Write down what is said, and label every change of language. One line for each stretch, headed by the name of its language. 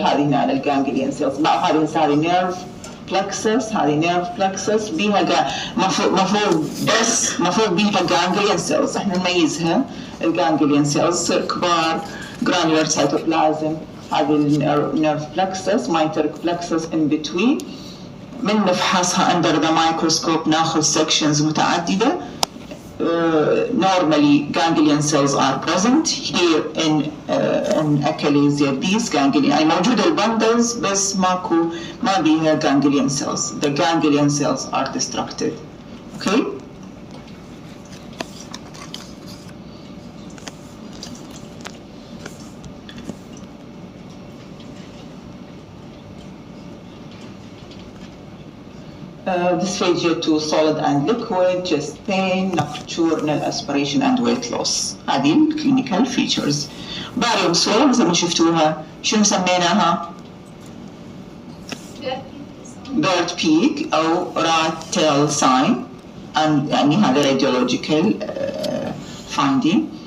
Arabic: هذه هنا الجانجليان سيلز. هذه نيرف بلكسس. هذه نيرف بلكسس بيها مفروض بيها جانجليان سيلز. احنا نميزها الجانجليان سيلز تصير كبار جرانيولار سيتوبلازم. هذه النيرف بلكسس مايتريك بلكسس ان بتوين. من نفحصها
English: under the microscope
Arabic: ناخذ sections متعددة.
English: Normally ganglion cells are present here in achalasia. These ganglion
Arabic: يعني موجودة البندلز بس ما بيها
English: ganglion cells. The ganglion cells are destructed. Okay. dysphagia to solid and liquid, chest pain, nocturnal aspiration and weight loss.
Arabic: هذه الكلينيكال فيتشرز. باريوم سويل زي ما شفتوها شنو سميناها؟ بيرد بيك أو رات تيل ساين، يعني هذا radiological finding.